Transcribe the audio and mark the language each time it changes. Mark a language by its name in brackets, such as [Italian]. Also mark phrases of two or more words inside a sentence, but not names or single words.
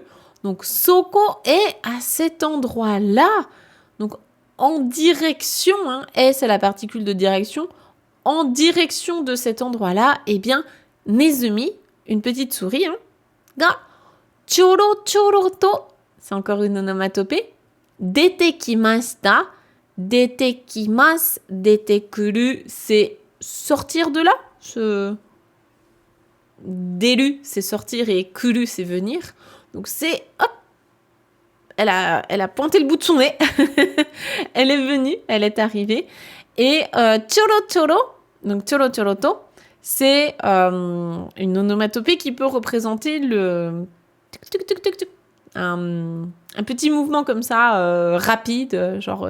[French] Donc, soko est à cet endroit-là. Donc, en direction, et c'est la particule de direction, en direction de cet endroit-là, eh bien, Nezumi, une petite souris, [Japanese] がちょろちょろと, [French] c'est encore une onomatopée, [Japanese] 出てきました、出てきます、出てくる, [French] c'est sortir de là, Deru, c'est sortir et kuru, c'est venir. Donc c'est, hop, elle a pointé le bout de son nez. Elle est venue, elle est arrivée. Et [Japanese] ちょろちょろ, [French] donc [Japanese] ちょろちょろと, [French] c'est une onomatopée qui peut représenter un petit mouvement comme ça, rapide, genre.